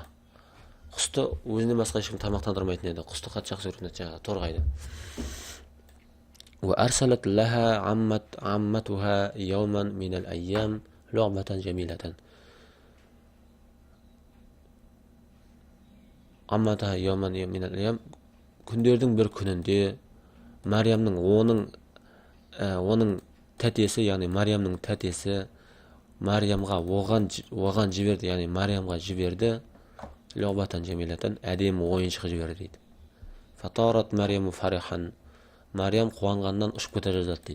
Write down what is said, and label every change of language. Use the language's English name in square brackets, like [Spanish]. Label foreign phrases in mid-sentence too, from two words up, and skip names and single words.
[Kazakh] Құсты өзінен басқа ешкім тамақтандырмайтын еді. Құсты қатты жақсы көретін еді, торғайды. [Arabic] وأرسلت لها عمتها يوما من الأيام لعبة جميلة. عمتها يوما من الأيام [Kazakh] күндердің бір күнінде Мариямның оның тәтесі, яғни Мариямның тәтесі Мариямға оған жіберді, яғни Мариямға жіберді [Arabic] لعبة جميلة, [Kazakh] әдемі ойыншық жіберді дейді. [Arabic] فطارت مريم فرحا, [Kazakh] Мариям қуанғаннан ұшып кете жаздады дейді.